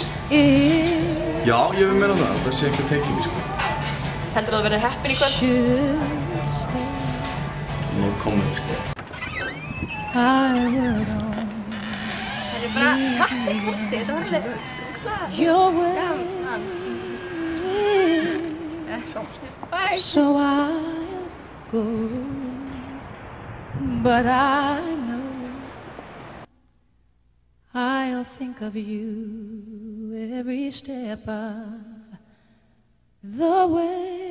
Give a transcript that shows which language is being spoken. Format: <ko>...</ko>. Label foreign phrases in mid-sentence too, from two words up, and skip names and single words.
<is>Já, ég vil meina það. Það sé ekki tengingi, sko. Heldur þú að verði heppin í kvöld?</is> <en>No comment, sko.</en> <is>Það er bara kaffi, þetta var alveg gaman.</is> <en>Bye. So I'll go, but I know I'll think of you every step of the way.</en>